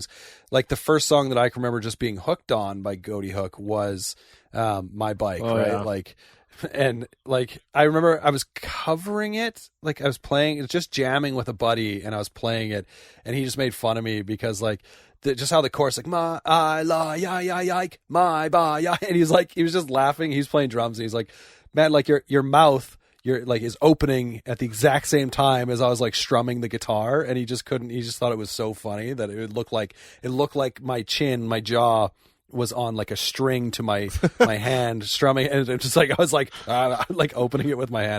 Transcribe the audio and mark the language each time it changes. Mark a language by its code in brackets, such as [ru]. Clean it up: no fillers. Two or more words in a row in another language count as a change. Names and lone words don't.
[en] Like the first song that I can remember just being hooked on by Ghoti Hook was My Bike, right? Yeah. Like, and like, I remember I was covering it, like I was playing, just jamming with a buddy and I was playing it and he just made fun of me because like, just how the chorus, like, my, I, la, ya, ya, yike, my, ba, ya. And he was just laughing. He's playing drums and he's like, man, like your mouth, is opening at the exact same time as I was like strumming the guitar, and he just thought it was so funny that it looked like my chin, my jaw was on like a string to my hand strumming, and it just like I was like opening it with my hand.